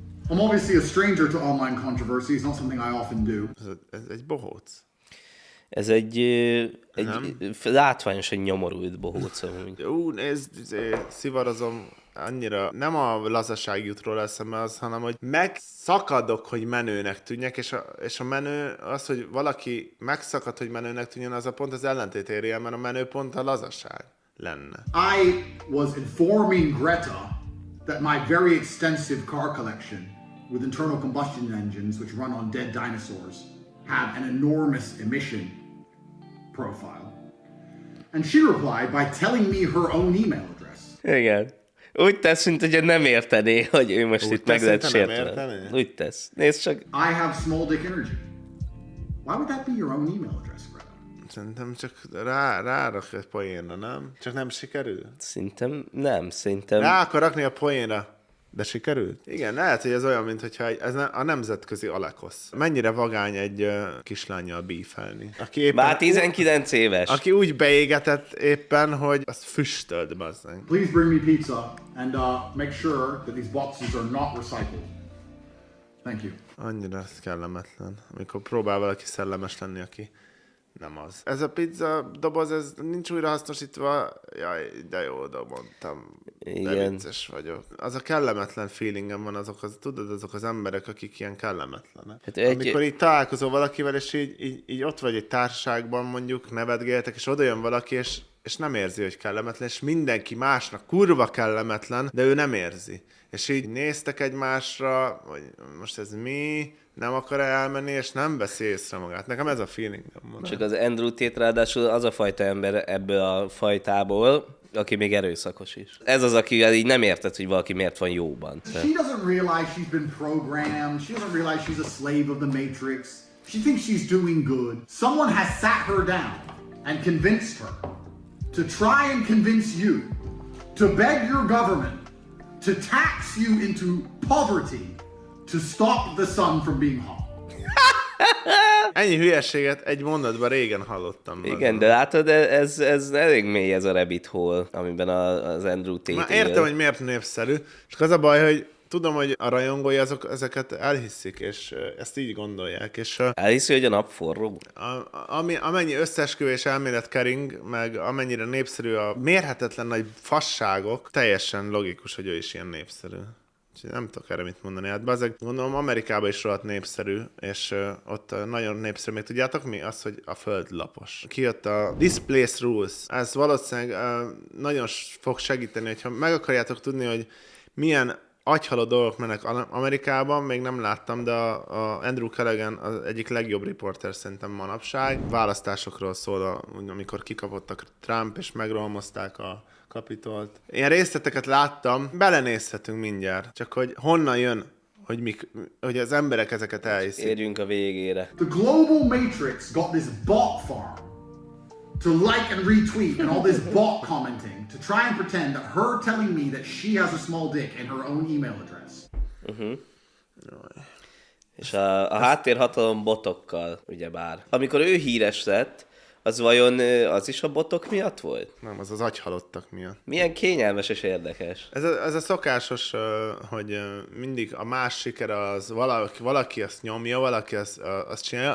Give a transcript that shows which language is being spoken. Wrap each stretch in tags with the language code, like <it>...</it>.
<en>I'm obviously a stranger to online controversy. It's not something I often do.</en> <hu>Ez egy bohóc. Ez egy látványosan nyomorult bohóc. Nézd, szivarozom. Annyira nem a lazaság jut róla eszembe az, hanem hogy megszakadok, hogy menőnek tűnjek, és a menő az, hogy valaki megszakad, hogy menőnek tűnjön, az a pont az ellentét érje, mert a menő pont a lazaság lenne.</hu> <en>I was informing Greta that my very extensive car collection with internal combustion engines which run on dead dinosaurs have an enormous emission profile. And she replied by telling me her own email address.</en> <hu>Igen. Úgy tesz, mint hogy nem értené, hogy ő most itt meg lehet sértve. Úgy tesz. Nézd csak.</hu> <en>I have small dick energy. Why would that be your own email address, bro?</en> <hu>Szerintem csak rárak egy poénra, nem? Csak nem sikerül? Szerintem nem, szerintem... Rá akar rakni a poénra, de sikerült? Igen, lehet, hogy ez olyan, mintha ez a nemzetközi Alekosz. Mennyire vagány egy kislánnyal bífelni. Aki éppen, bár 19 éves. Aki úgy beégetett éppen, hogy az füstölt, bazzeng.</hu> <en>Please bring me pizza and make sure that these boxes are not recycled. Thank you.</en> <hu>Annyira kellemetlen, amikor próbál valaki szellemes lenni, aki... Nem az. Ez a pizza doboz, ez nincs újra hasznosítva. Jaj, de jó, de mondtam. Igen. De vicces vagyok. Az a kellemetlen feelingem van azok, tudod, azok az emberek, akik ilyen kellemetlenek. Hát amikor így találkozol valakivel, és így ott vagy egy társaságban mondjuk, nevetgéltek, és oda jön valaki, és nem érzi, hogy kellemetlen, és mindenki másnak kurva kellemetlen, de ő nem érzi. És így néztek egymásra, hogy most ez mi... Nem akar elmenni, és nem veszi észre magát. Nekem ez a feeling. Csak az Andrew Tate ráadásul az a fajta ember ebből a fajtából, aki még erőszakos is. Ez az, aki így nem érted, hogy valaki miért van jóban.</hu> <en>She doesn't realize she's been programmed. She doesn't realize she's a slave of the Matrix. She thinks she's doing good. Someone has sat her down and convinced her to try and convince you to beg your government to tax you into poverty to stop the sun from being hot.</en> <hu>Ennyi hülyeséget egy mondatban régen hallottam. Igen, magam. De látod, ez elég mély ez a rabbit hole, amiben az Andrew Tate él. Értem, hogy miért népszerű, és az a baj, hogy tudom, hogy a rajongói azok ezeket elhiszik, és ezt így gondolják. És elhiszi, hogy a nap forró? Amennyi összeesküvés elmélet kering, meg amennyire népszerű a mérhetetlen nagy fasságok, teljesen logikus, hogy ő is ilyen népszerű. Nem tudok erre mit mondani. Hát bazeg, gondolom Amerikában is rohadt népszerű, és ott nagyon népszerű. Még tudjátok mi? Az, hogy a föld lapos. Kijött a Displace Rules. Ez valószínűleg nagyon fog segíteni, hogyha meg akarjátok tudni, hogy milyen agyhaló dolgok mennek Amerikában, még nem láttam, de a Andrew Callaghan az egyik legjobb riporter szerintem manapság. Választásokról szól, amikor kikapott a Trump, és megrohamozták a Kapitolt. Én részleteket láttam, belenézhetünk mindjárt. Csak hogy honnan jön, hogy az emberek ezeket elhiszik. Érjünk a végére.</hu> <en>The Global Matrix got this bot farm to like and retweet and all this bot commenting to try and pretend that her telling me that she has a small dick and her own email address.</en> <hu>És a háttérhatalom botokkal, ugyebár. Amikor ő híres lett, az vajon az is a botok miatt volt? Nem, az az agyhalottak miatt. Milyen kényelmes és érdekes. Ez a szokásos, hogy mindig a más sikere az valaki azt nyomja, valaki azt csinálja.</hu>